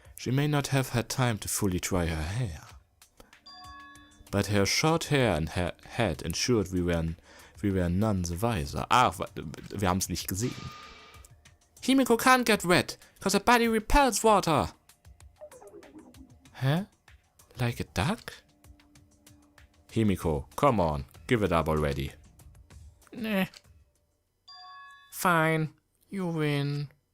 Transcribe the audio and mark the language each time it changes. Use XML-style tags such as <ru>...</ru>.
<en>She may not have had time to fully dry her hair. But her short hair and her head ensured we were none the wiser.</en> <de>Wir haben es nicht gesehen.</de> <en>Himiko can't get wet, cause her body repels water. Huh? Like a duck? Himiko, come on, give it up already. Nah. Fine. You win.</en>